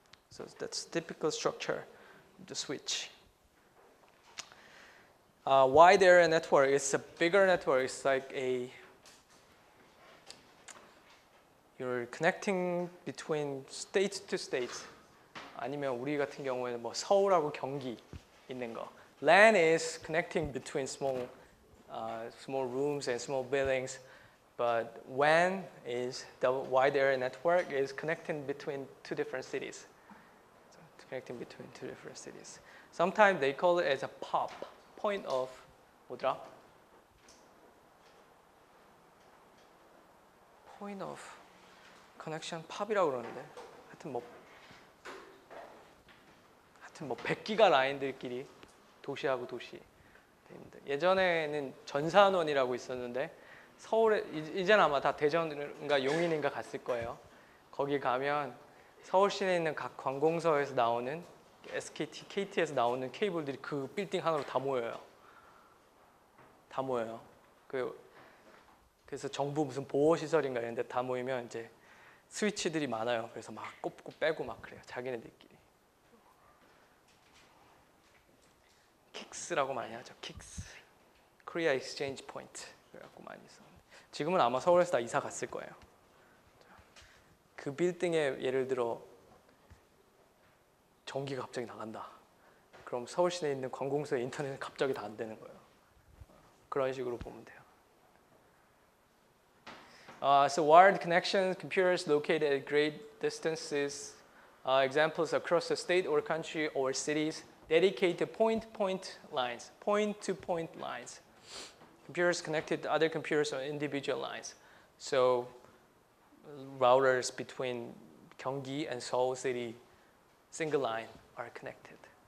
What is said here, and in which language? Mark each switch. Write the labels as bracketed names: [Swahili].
[English] So that's typical structure of the switch. Wide area network is a bigger network. It's like you're connecting between states to states. [Korean] 아니면 우리 같은 경우에는 뭐 서울하고 경기 있는 거. [English] LAN is connecting between small rooms and small buildings, but WAN is the wide area network is connecting between two different cities. So it's connecting between two different cities. Sometimes they call it as a POP, point of [Korean] 뭐더라? Point of connection POP이라고 그러는데 하여튼 뭐 100기가 라인들끼리 도시하고 도시. 예전에는 전산원이라고 있었는데 서울에 이제는 아마 다 대전인가 용인인가 갔을 거예요. 거기 가면 서울 시내에 있는 각 관공서에서 나오는 SKT, KT에서 나오는 케이블들이 그 빌딩 하나로 다 모여요. 다 모여요. 그래서 정부 무슨 보호 시설인가 이런 데 다 모이면 이제 스위치들이 많아요. 그래서 막 꼽고 빼고 막 그래요. 자기네들끼리. 킥스라고 많이 하죠. 킥스. Korea Exchange Point. 그래갖고 많이 썼는데 지금은 아마 서울에서 다 이사 갔을 거예요. 그 빌딩에 예를 들어 전기가 갑자기 나간다. 그럼 서울 시내에 있는 관공서의 인터넷은 갑자기 다 안 되는 거예요. 그런 식으로 보면 돼요. [English] So wired connections, computers located at great distances, examples across the state or country or cities, dedicated point-to-point lines, point-to-point lines. Computers connected to other computers on individual lines. So routers between Gyeonggi and Seoul City, single line, are connected.